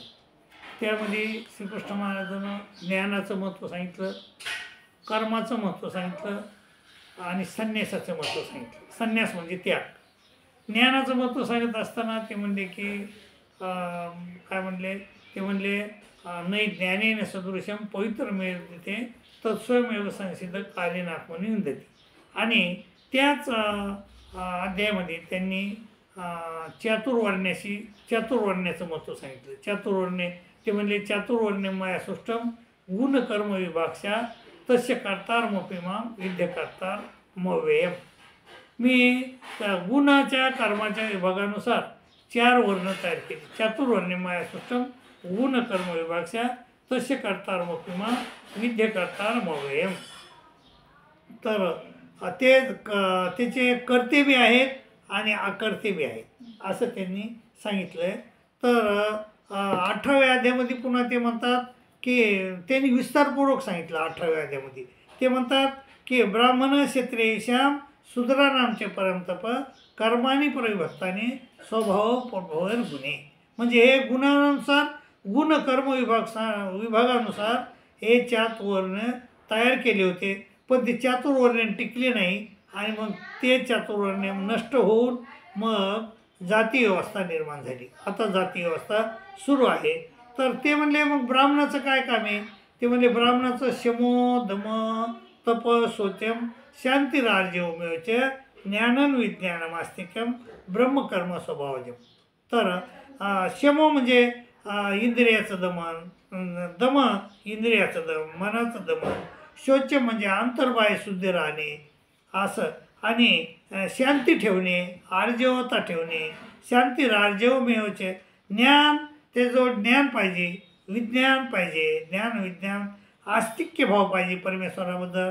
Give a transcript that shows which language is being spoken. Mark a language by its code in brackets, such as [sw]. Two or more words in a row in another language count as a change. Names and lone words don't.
[mr] त्यामध्ये श्रीकृष्ण महाराजांनं ज्ञानाचं महत्त्व सांगितलं, कर्माचं महत्त्व सांगितलं आणि संन्यासाचं महत्त्व सांगितलं. संन्यास म्हणजे त्याग. ज्ञानाचं महत्त्व सांगत असताना ते म्हणले की काय म्हणले ते म्हणले [sa] नै ज्ञानेन सदृशम पवित्रमेव ते तत्स्वयमेव संसिद्ध कालेन आत्मनि विन्दति. [mr] आणि त्याच अध्यायामध्ये त्यांनी चातुर्वर्ण्याचं महत्त्व सांगितलं. चातुर्वर्ण्य ते म्हणले [sa] चातुर्वर्ण्यं मया सृष्टं गुणकर्म विभाक्षा तस्य कर्तारमपि मां विद्यकर्तारमव्ययम्. [mr] मी त्या गुणाच्या कर्माच्या विभागानुसार 4 वर्ण तयार केले. [sa] चातुर्वर्ण्यं मया सृष्टं गुणकर्म विभाक्षा तस्य कर्तारमपि मां विद्यकर्तारमव्ययम्. [mr] तर त्याचे कर्ते बी आहेत आणि अकर्ते बी आहेत असं त्यांनी सांगितलं आहे. तर 18व्या अध्यायामध्ये पुन्हा ते म्हणतात की त्यांनी विस्तारपूर्वक सांगितलं. 18व्या अध्यायामध्ये ते म्हणतात की [sa] ब्राह्मण क्षत्रियेषां शूद्राणांचे परमतप कर्माणि प्रविभक्तानि स्वभाव प्रभवर गुणे. [mr] म्हणजे हे गुणानुसार गुणकर्म विभागानुसार हे चातुर्वर्ण तयार केले होते. पण ते चातुर्वर्ण्य टिकले नाही आणि मग ते चातुर्वर्ण्य नष्ट होऊन मग जाती व्यवस्था निर्माण झाली. आता जाती व्यवस्था सुरू आहे. तर ते म्हणले मग ब्राह्मणाचं काय काम आहे? ते म्हणले ब्राह्मणाचं [sa] शमो दम तप शौचम शांतिरार्जवमेवच ज्ञानन विज्ञानम आस्तिक्यम ब्रह्मकर्म स्वभावजम. [mr] तर शमो म्हणजे इंद्रियाचं दमन, दम इंद्रियाचं दमन, मनाचं दमन, शौच म्हणजे अंतर्बाह्य शुद्ध राहणे असं, आणि शांती ठेवणे, आर्जवता ठेवणे. शांतिरार्जवमेवच ज्ञान, त्याजवळ ज्ञान पाहिजे, विज्ञान पाहिजे, ज्ञान विज्ञान आस्तिक्य भाव पाहिजे परमेश्वराबद्दल.